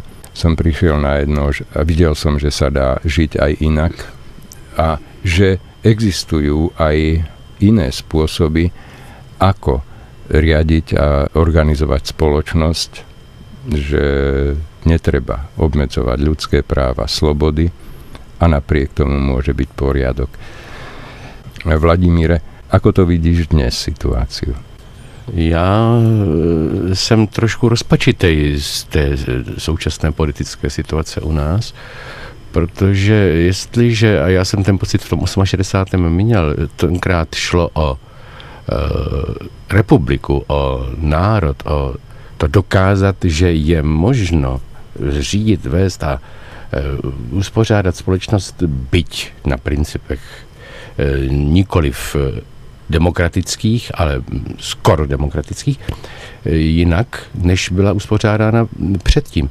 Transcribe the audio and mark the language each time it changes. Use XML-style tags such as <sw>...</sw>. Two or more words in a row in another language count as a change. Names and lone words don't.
<sk>som prišiel na jedno a videl som, že sa dá žiť aj inak a že existujú aj iné spôsoby, ako riadiť a organizovať spoločnosť, že netreba obmedzovať ľudské práva, slobody a napriek tomu môže byť poriadok. Vladimíre, ako to vidíš dnes situáciu?</sk> <cs>Já jsem trošku rozpačitej z té současné politické situace u nás, protože jestliže, a já jsem ten pocit v tom 68. měl, tenkrát šlo o republiku, o národ, o to dokázat, že je možno řídit, vést a uspořádat společnost byť na principech nikoliv demokratických, ale skoro demokratických, jinak, než byla uspořádána předtím.</cs>